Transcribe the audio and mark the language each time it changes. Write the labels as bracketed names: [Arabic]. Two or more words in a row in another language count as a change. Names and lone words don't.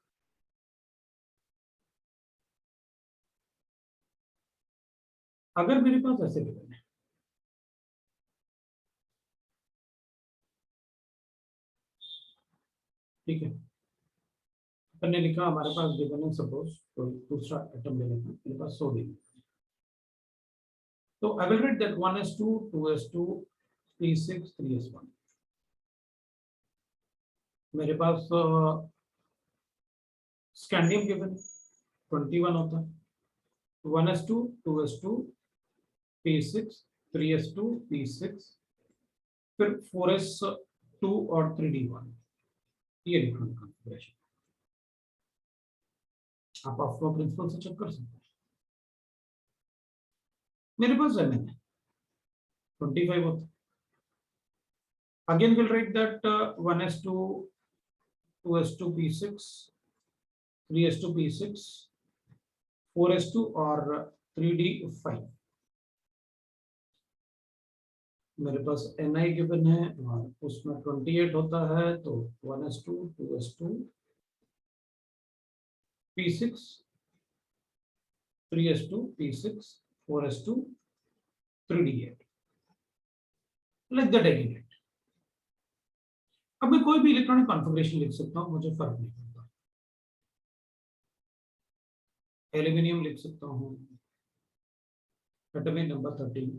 [Hindi] अगर मेरे पास ऐसे लिखना है, ठीक है, मैंने लिखा हमारे पास गिवन है, सपोज तो दूसरा एटम ले लेते हैं, मेरे पास सोडियम। [English] तो I will write that 1s2 2s2 p6 3s1। [Hindi] मेरे पास स्कैंडियम गिवन 21 होता है, 1s2 2s2 p6 3s2 p6, फिर 4s2 और 3d1। ये [English] electronic configuration [Hindi] आप [English] of principle [Hindi] से चेक कर सकते हैं। मेरे पास है, मैंने 25 होता है। [English] Again, we'll write that 1s2 2s2 p6 3s2 p6 4s2 और 3d5 [Hindi] मेरे पास ni गिवन है और उसमें 28 होता है, तो 1s2 2s2 p6 3s2 p6 4s2 3d8 [English] like that again. [Hindi] अब मैं कोई भी [English] electronic configuration [Hindi] लिख सकता हूं, मुझे फर्क नहीं पड़ता। एल्यूमिनियम लिख सकता हूं, [English] atomic number [Hindi] 13।